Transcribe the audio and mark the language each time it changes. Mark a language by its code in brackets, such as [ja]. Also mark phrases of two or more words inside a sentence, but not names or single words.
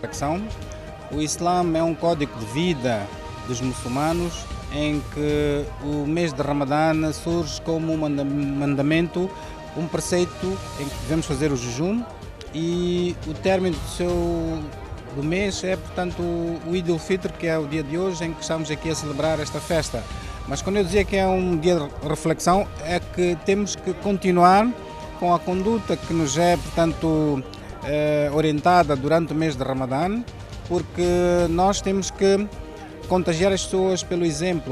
[pt] O Islã é um código de vida dos muçulmanos, em que o mês de Ramadã surge como um mandamento, um preceito em que devemos fazer o jejum, e o término do mês é, portanto, o Eid al-Fitr, que é o dia de hoje em que estamos aqui a celebrar esta festa. Mas quando eu dizia que é um dia de reflexão, é que temos que continuar com a conduta que nos é, portanto, orientada durante o mês de Ramadã, porque nós temos que contagiar as pessoas pelo exemplo.